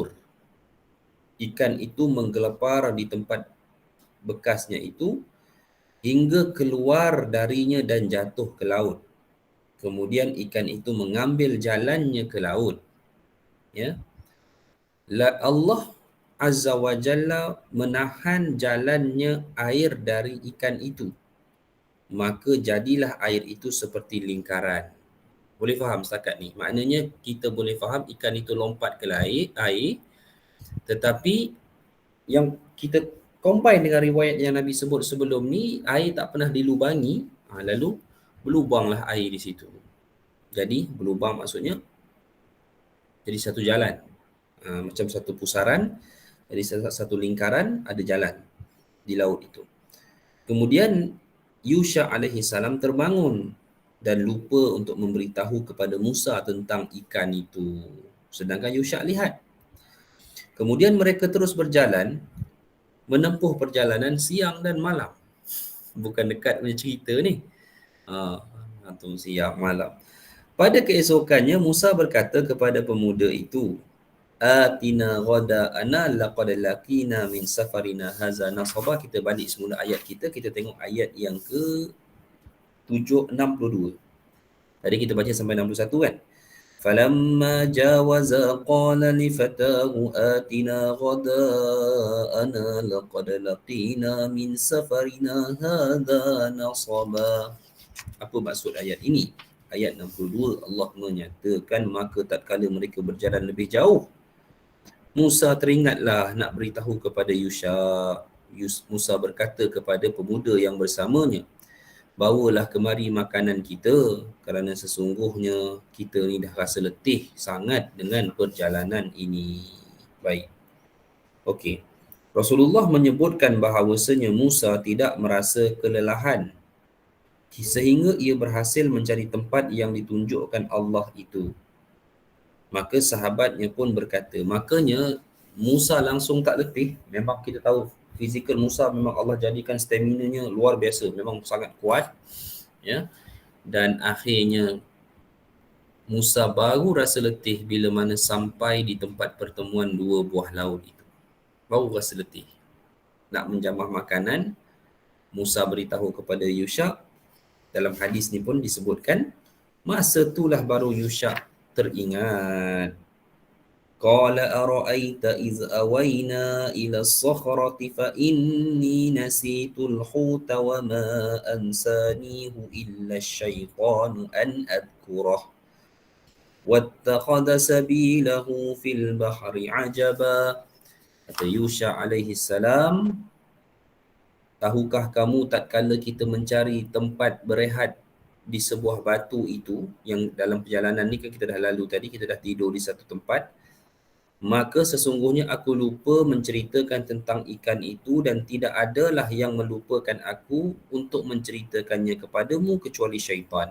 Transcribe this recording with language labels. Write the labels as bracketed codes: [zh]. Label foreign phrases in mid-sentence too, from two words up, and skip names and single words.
[ms] Ikan itu menggelepar di tempat bekasnya itu hingga keluar darinya dan jatuh ke laut. Kemudian ikan itu mengambil jalannya ke laut. Ya. Allah [ar] عز وجل [ms] menahan jalannya air dari ikan itu. Maka jadilah air itu seperti lingkaran. Boleh faham setakat ni? Maknanya kita boleh faham ikan itu lompat ke air, tetapi yang kita combine dengan riwayat yang Nabi sebut sebelum ni, air tak pernah dilubangi, lalu berlubanglah air di situ. Jadi berlubang maksudnya jadi satu jalan. Macam satu pusaran, jadi satu lingkaran ada jalan di laut itu. Kemudian Yusha [ar] عليه السلام [ms] terbangun dan lupa untuk memberitahu kepada Musa tentang ikan itu. Sedangkan Yusha lihat. Kemudian mereka terus berjalan, menempuh perjalanan siang dan malam. Bukan dekat punya cerita ni. Atau siang malam. Pada keesokannya Musa berkata kepada pemuda itu, [ar] آتنا غداءنا لقد لقينا من سفرنا هذا نصبا. [ms] Kita balik semula ayat kita tengok ayat yang ke 62. Tadi kita baca sampai 61 kan. [ar] فلما جاوزا قال لفتاه آتنا غداءنا لقد لقينا من سفرنا هذا نصبا. [ms] Apa maksud ayat ini? Ayat 62, Allah menyatakan maka tatkala mereka berjalan lebih jauh, Musa teringatlah nak beritahu kepada Yusha. Musa berkata kepada pemuda yang bersamanya, bawalah kemari makanan kita kerana sesungguhnya kita ni dah rasa letih sangat dengan perjalanan ini. Baik. Okey. Rasulullah menyebutkan bahawasanya Musa tidak merasa kelelahan sehingga ia berhasil mencari tempat yang ditunjukkan Allah itu. Maka sahabatnya pun berkata, makanya Musa langsung tak letih. Memang kita tahu fizikal Musa memang Allah jadikan stamina-nya luar biasa, memang sangat kuat. Ya. Dan akhirnya Musa baru rasa letih bila mana sampai di tempat pertemuan dua buah laut itu. Baru rasa letih. Nak menjamah makanan, Musa beritahu kepada Yusha. Dalam hadis ni pun disebutkan, masa itulah baru Yusha teringat. [ar] قال أرأيت إذ أوينا إلى الصخرة فإني نسيت الحوت وما أنسانيه إلا الشيطان أن أذكره واتخذ سبيله في البحر عجبا. [ms] Kata Yusha [ar] عليه السلام, [ms] tahukah kamu tatkala kita mencari tempat berehat di sebuah batu itu, yang dalam perjalanan ni kan kita dah lalu tadi, kita dah tidur di satu tempat, maka sesungguhnya aku lupa menceritakan tentang ikan itu dan tidak adalah yang melupakan aku untuk menceritakannya kepadamu kecuali syaitan.